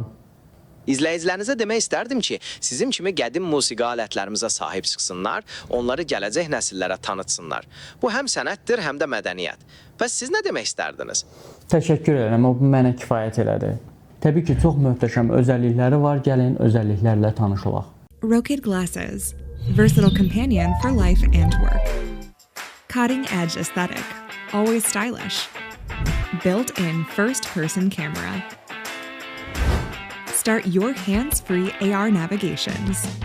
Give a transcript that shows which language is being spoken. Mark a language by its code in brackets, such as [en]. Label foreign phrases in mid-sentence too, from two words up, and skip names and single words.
[az] İzləyicilərinizə demək istərdim ki, sizin kimi qədim musiqi alətlərimizə sahib çıxsınlar, onları gələcək nəsillərə tanıtsınlar. Bu həm sənətdir, həm də mədəniyyət. Bəs siz nə demək istərdiniz? Təşəkkür edirəm, o mənə kifayət elədi. Təbii ki, çox möhtəşəm özəllikləri var, gəlin özəlliklərlə tanış olaq. [en] Rocket Glasses, versatile companion for life and work. Cutting edge aesthetic, always stylish. Built-in first-person camera. Start your hands-free AR navigations.